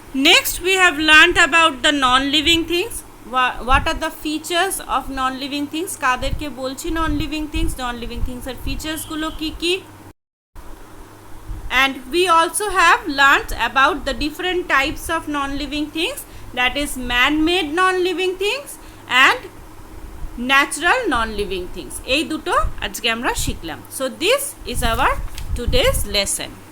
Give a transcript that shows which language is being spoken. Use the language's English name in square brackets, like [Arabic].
[English] Next we have learnt about the non-living things. What are the features of non-living things? [Bangla] কাদেরকে বলছি non-living things? Non-living things এর features গুলো কি? [English] And we also have learnt about the different types of non-living things, that is man-made non-living things and natural non-living things. [Bangla] এই দুটো আজকে আমরা শিখলাম। [English] So this is our today's lesson.